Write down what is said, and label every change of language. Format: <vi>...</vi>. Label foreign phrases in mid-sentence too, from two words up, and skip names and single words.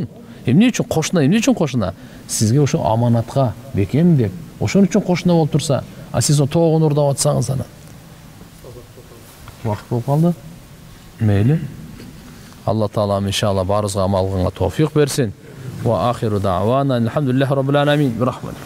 <ky>Эмне үчүн кошуна? Сизге ошо аманатка бекем деп, ошон үчүн кошуна болуп турса, сиз тоогун уурдап атсаңыз ана. Вакыт болуп калды. Мейли. Алла Таала иншалла барыбызга амал кылганга товфик берсин.</ky> <ar>وآخر دعوانا الحمد لله رب العالمين. Бирахматика.</ar>